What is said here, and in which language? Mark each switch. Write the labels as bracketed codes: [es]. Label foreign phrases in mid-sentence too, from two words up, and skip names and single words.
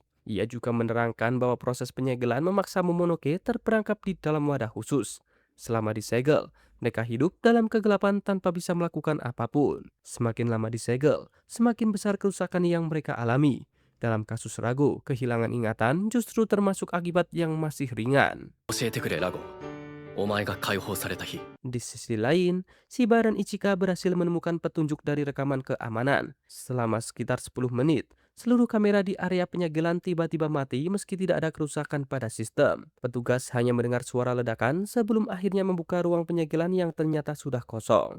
[id] Ia juga menerangkan bahwa proses penyegelan memaksa Momonoke terperangkap di dalam wadah khusus. Selama disegel, mereka hidup dalam kegelapan tanpa bisa melakukan apapun. Semakin lama disegel, semakin besar kerusakan yang mereka alami. Dalam kasus Rago, kehilangan ingatan justru termasuk akibat yang masih ringan. [ja] 教えてくれラゴ、お前が解放された日、 [id] Di sisi lain, Shiba dan Ichika berhasil menemukan petunjuk dari rekaman keamanan. Selama sekitar 10 menit, seluruh kamera di area penyegelan tiba-tiba mati meski tidak ada kerusakan pada sistem. Petugas hanya mendengar suara ledakan sebelum akhirnya membuka ruang penyegelan yang ternyata sudah kosong.